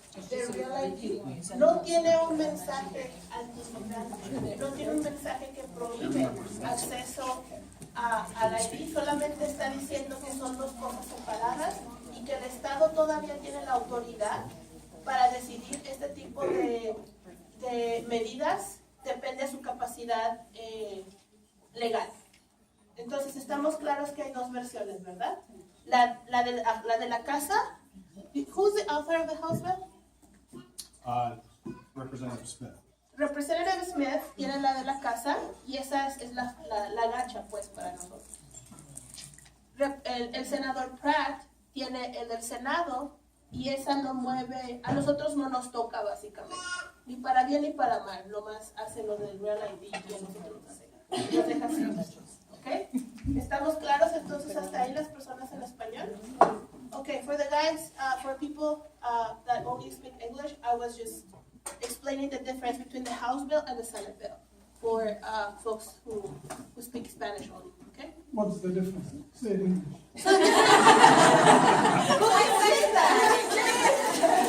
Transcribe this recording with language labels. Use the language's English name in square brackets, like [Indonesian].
[Spanish] de Real ID, no tiene un mensaje antimigrante, no tiene un mensaje que prohíbe acceso al ID, solamente está diciendo que son dos cosas separadas y que el Estado todavía tiene la autoridad para decidir este tipo de medidas, depende de su capacidad legal. Entonces estamos claros que hay dos versiones, ¿verdad? La de la casa. [English] Who's the author of the House bill? Representative Smith. [Spanish] Representative Smith tiene la de la casa y esa es la gacha, pues, para nosotros. El senador Pratt tiene el del Senado y esa no mueve, a nosotros no nos toca básicamente, ni para bien ni para mal, nomás hace lo del Real ID y a nosotros nos deja así. ¿Ok? ¿Estamos claros entonces hasta ahí las personas en español? [English] Okay, for the guys, for people that only speak English, I was just explaining the difference between the House bill and the Senate bill for folks who speak Spanish only, okay? What's the difference? Say it in English. Who can say that?